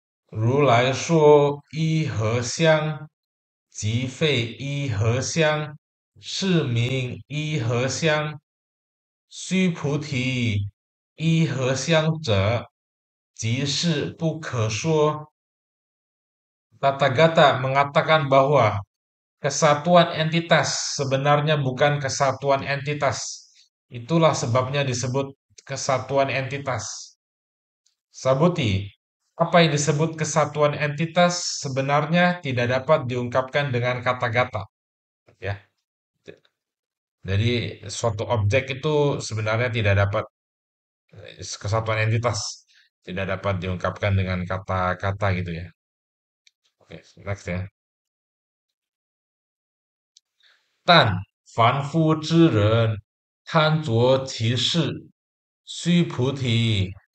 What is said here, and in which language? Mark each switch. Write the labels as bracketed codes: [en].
[zh] 如来说一合相，即非一合相，是名一合相。须菩提，一合相者，即是不可说。 [id] Tathagata mengatakan bahwa kesatuan entitas sebenarnya bukan kesatuan entitas. Itulah sebabnya disebut kesatuan entitas. Sabuti, apa yang disebut kesatuan entitas sebenarnya tidak dapat diungkapkan dengan kata-kata, ya. Jadi suatu objek itu sebenarnya tidak dapat kesatuan entitas, tidak dapat diungkapkan dengan kata-kata gitu ya. Oke, next ya. [zh] 但凡夫之人贪着其事，须菩提。